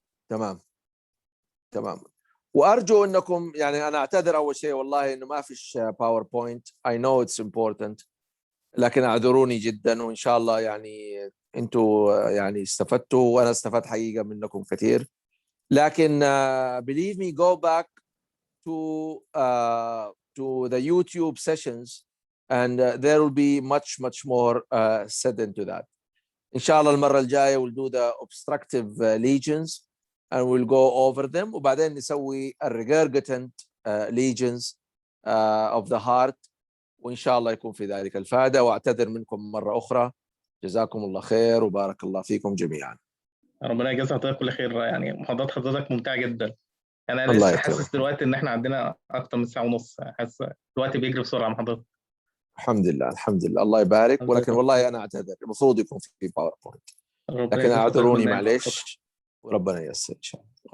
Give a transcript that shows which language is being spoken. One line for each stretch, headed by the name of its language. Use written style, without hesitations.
Arabic: تمام تمام. وارجو انكم، يعني انا اعتذر اول شيء والله انه ما فيش باوربوينت.
English: I know it's important،
Arabic: لكن اعذروني جدا، وان شاء الله يعني انتوا يعني استفدتوا وانا استفدت حقيقه منكم كثير. لكن
English: believe me, go back to the YouTube sessions and there will be much more said into that. inshallah
Arabic: المرة الجاية
English: we'll do the obstructive lesions and we'll go over them،
Arabic: وبعدين نسوي
English: regurgitant lesions of the heart،
Arabic: وإن شاء الله يكون في ذلك الفائدة. وأعتذر منكم مرة أخرى، جزاكم الله خير وبارك الله فيكم جميعا. ربنا يجزا حضرتك كل خير، يعني محاضرات حضرتك ممتعة جدا. أنا الله لسه يكرمك. حاسس دلوقتي إن إحنا عندنا أكتر من ساعة ونص، حاسس الوقت بيجري بسرعة مع حضرتك. الحمد لله الحمد لله، الله يبارك. ولكن والله أنا أعتذر، المفروض يكون في باوربوينت، لكن أعذروني معلش، وربنا ييسر إن شاء الله.